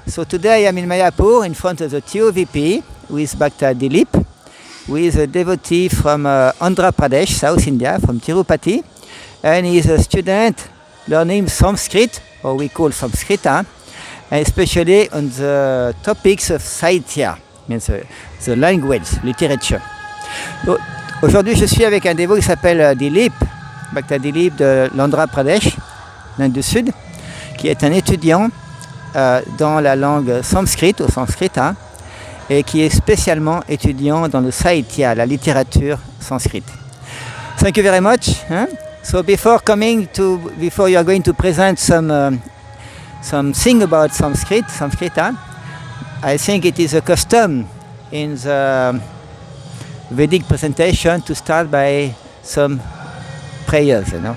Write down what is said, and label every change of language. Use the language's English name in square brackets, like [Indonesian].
[English] So today I am in Mayapur in front of the TOVP with Bhakta Dilip, who is a devotee from Andhra Pradesh, South India, from Tirupati, and he is a student learning Sanskrit, or we call Sanskrit, and especially on the topics of Sahitya, means the language, literature. [French] So, aujourd'hui, je suis avec un dévot qui s'appelle Dilip, Bhakta Dilip de l'Andhra Pradesh, l'Inde du Sud, qui est un étudiant dans la langue sanskrit, au sanskrit, et qui est spécialement étudiant dans le Sahitya, la littérature sanskrit. [English] Thank you very much. So before you are going to present something about Sanskrit, I think it is a custom in the Vedic presentation to start by some prayers,